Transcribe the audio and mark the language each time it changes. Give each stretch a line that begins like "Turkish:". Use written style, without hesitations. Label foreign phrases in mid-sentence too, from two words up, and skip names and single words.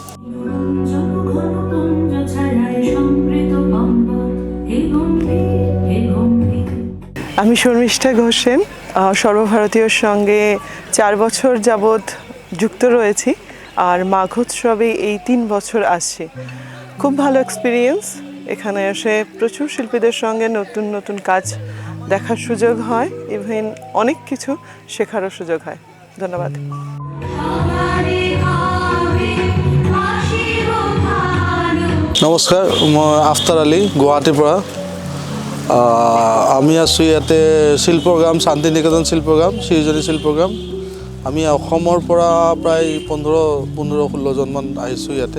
Bangla: আমি শর্মিষ্ঠা ঘোষ সেন, সর্বভারতীয়র সঙ্গে 4 বছর যাবৎ যুক্ত রয়েছি, আর মাঘোৎসবে এই 3 বছর আসছি। খুব ভালো এক্সপিরিয়েন্স। এখানে এসে প্রচুর শিল্পীদের সঙ্গে নতুন নতুন কাজ দেখার সুযোগ হয়, ইভেন অনেক কিছু শেখারও সুযোগ হয়। ধন্যবাদ।
Assamese: নমস্কাৰ, মই আফতাৰ আলী, গুৱাহাটীৰ পৰা। আমি আছোঁ ইয়াতে শিল্পগ্ৰাম, শান্তিনিকেতন শিল্পগ্ৰাম, সৃজনী শিল্পগ্ৰাম। আমি অসমৰ পৰা প্ৰায় 15-16জনমান আহিছোঁ ইয়াতে।